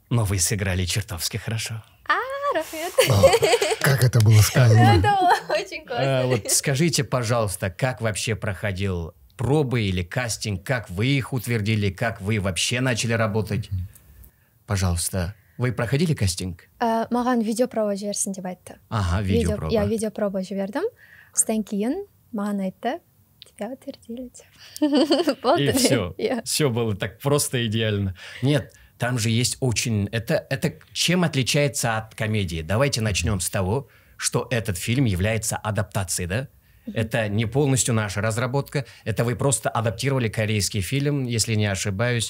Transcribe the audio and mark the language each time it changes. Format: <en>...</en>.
<ru>Но вы сыграли чертовски хорошо. Рафет. Как это было сказано? Это было очень классно. Вот скажите, пожалуйста, как вообще проходил пробы или кастинг, как вы их утвердили, как вы вообще начали работать? Пожалуйста, вы проходили кастинг?</ru> <kk>Маған видеопроба жіберсін деп айтты.</kk> <ru>Ага, видеопроба. Я</ru> <kk>видеопроба жібердім. Содан кейін маған айтты,</kk> <ru>тебя утвердили. И все. Все было так просто идеально. Нет, там же есть очень... Это чем отличается от комедии? Давайте начнем с того, что этот фильм является адаптацией, да? Это не полностью наша разработка. Это вы просто адаптировали корейский фильм, если не ошибаюсь.</ru>